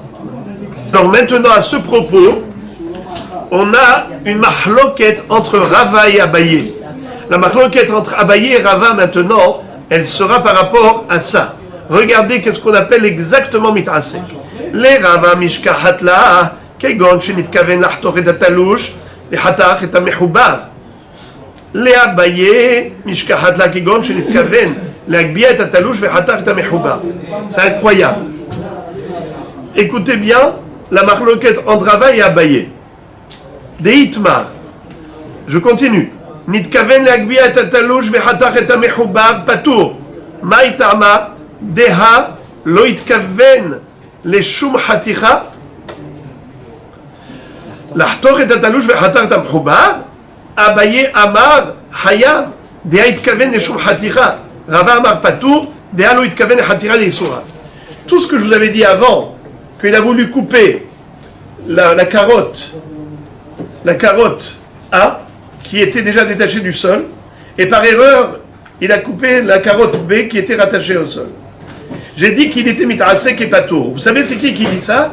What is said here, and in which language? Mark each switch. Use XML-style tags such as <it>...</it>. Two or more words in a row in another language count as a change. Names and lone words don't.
<fr>Alors maintenant, à ce propos, on a une mahloket entre Rava et Abaye. La mahloket entre Abaye et Rava, maintenant, elle sera par rapport à ça. Regardez qu'est-ce qu'on appelle exactement mitrasek.</fr> <he>לרבא משכחת לה כגון שנתכוון לחתוך את התלוש וחתך את המחובר. לאביי משכחת לה כגון שנתכוון להגביה את התלוש וחתך את המחובר.</he> <fr>C'est incroyable. Écoutez bien la marloquette entre Rava et Abaye. De Itmar. Je continue.</fr> <he>נתכוון להגביה את התלוש וחתך את המחובר פטור.</he> <arc>מאי טעמא. דהא לא נתכוון לשום חתיכה לחתוך את התלוש וחתך את המחובר. אביי אמר חייב דהא נתכוון לשום חתיכה. רבא אמר פטור דהא לא נתכוון לחתיכה דאיסורא.</arc> <fr>Tout ce que je vous avais dit avant, qu'il a voulu couper la carotte A qui était déjà détachée du sol, et par erreur il a coupé la carotte B qui était rattachée au sol. J'ai dit qu'il était mitrasek et patour. Vous savez c'est qui dit ça?</fr>